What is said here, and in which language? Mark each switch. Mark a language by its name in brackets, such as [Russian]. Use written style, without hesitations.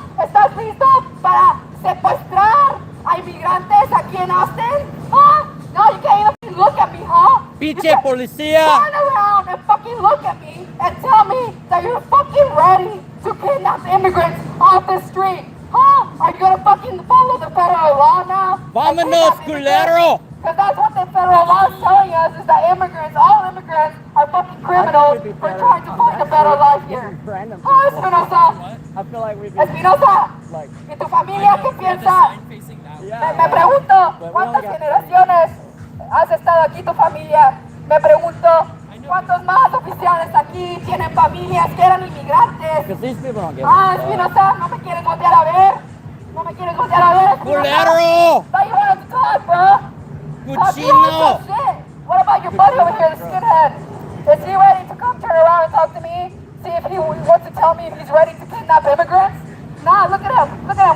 [Spanish] ¿Estás listo para secuestrar a inmigrantes aquí en Austin? Huh? [English] No, you can't even look at me, huh? [Spanish] Pinche policía. [English] Turn around and fucking look at me and tell me that you're fucking ready to kidnap immigrants off the street. Huh? Are you gonna fucking follow the federal law now? [Spanish] Vámonos, culero. [English] Because that's what the federal law is telling us, is that immigrants, all immigrants, are fucking criminals for trying to find a better life here. Oh, Espinosa. I feel like we've [Spanish] Espinosa. ¿Y tu familia qué piensa? Me pregunto, ¿cuántas generaciones has estado aquí tu familia? Me pregunto, ¿cuántos más oficiales aquí tienen familias que eran inmigrantes? [English] Because these people don't get [Spanish] Ah, Espinosa, no me quieres voltear a ver. No me quieres voltear a ver, Espinosa. Culero. [English] Thought you wanted to talk, bro. [Spanish] Cuchino. [English] What about your buddy over here, the skinhead? Is he ready to come turn around and talk to me? See if he wants to tell me if he's ready to kidnap immigrants? Nah, look at him. Look at him.